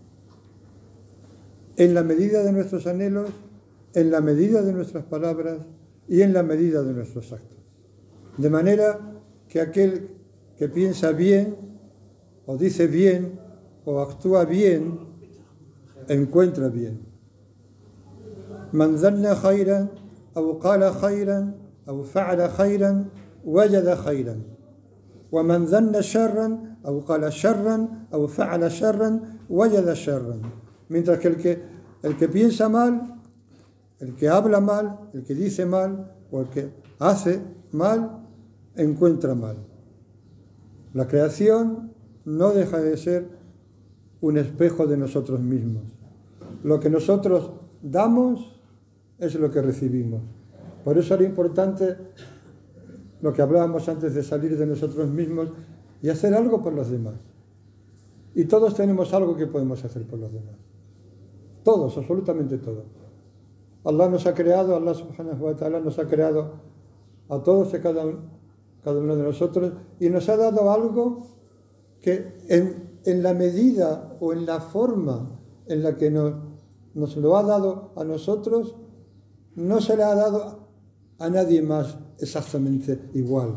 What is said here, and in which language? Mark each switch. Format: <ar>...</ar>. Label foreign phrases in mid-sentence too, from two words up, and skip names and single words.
<es>En la medida de nuestros anhelos, en la medida de nuestras palabras y en la medida de nuestros actos. De manera que aquel que piensa bien, o dice bien, o actúa bien, encuentra bien.</es> <ar>من ظن خيرا أو قال خيرا أو فعل خيرا وجد خيرا. ومن ظن شرا أو قال شرا أو فعل شرا وجد شرا.</ar> <es>Mientras que el que piensa mal, el que habla mal, el que dice mal o el que hace mal, encuentra mal. La creación no deja de ser un espejo de nosotros mismos. Lo que nosotros damos es lo que recibimos. Por eso era importante lo que hablábamos antes de salir de nosotros mismos y hacer algo por los demás. Y todos tenemos algo que podemos hacer por los demás. Todos, absolutamente todos. Allah nos ha creado,</es> <ar>الله سبحانه وتعالى</ar> <es>nos ha creado a todos y cada uno de nosotros y nos ha dado algo que en la medida o en la forma en la que nos lo ha dado a nosotros, no se le ha dado a nadie más exactamente igual.</es>